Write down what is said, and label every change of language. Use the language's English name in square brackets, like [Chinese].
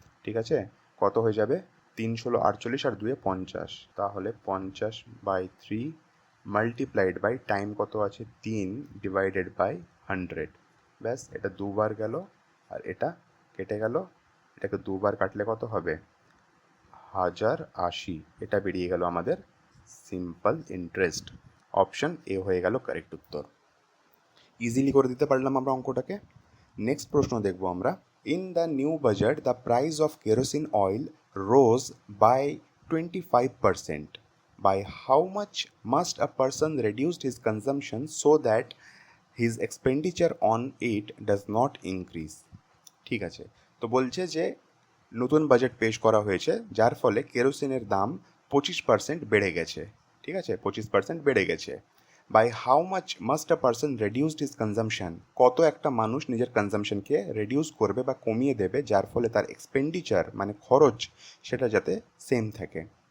[Bangla] ঠিক আছে, কত হয়ে যাবে, 3 × 48 আর 2 × 50, তাহলে 50/3 মাল্টিপ্লাইড বাই টাইম কত আছে 3 ডিভাইডেড বাই 100। ব্যাস, এটা দুবার গেল আর এটা কেটে গেল, এটাকে দুবার কাটলে কত হবে 1080, এটা বেরিয়ে গেল আমাদের সিম্পল ইন্টারেস্ট। অপশন এ হয়ে গেল কারেক্ট উত্তর। ইজিলি করে দিতে পারলাম আমরা অঙ্কটাকে। নেক্সট প্রশ্ন দেখব আমরা, [English] In the new budget the price of kerosene oil rose by 25%, by how much must a person reduce his consumption so that his expenditure on it does not increase? [Bangla] ঠিক আছে, তো বলছে যে নতুন বাজেট পেশ করা হয়েছে যার ফলে কেরোসিনের দাম 25% বেড়ে গেছে। ঠিক আছে, 25% বেড়ে গেছে। [English] by how much must a person reduced his consumption, [Bangla] কত একটা মানুষ নিজের কনজামশনকে রেডিউস করবে বা কমিয়ে দেবে যার ফলে তার এক্সপেন্ডিচার মানে খরচ সেটা যাতে সেম থাকে।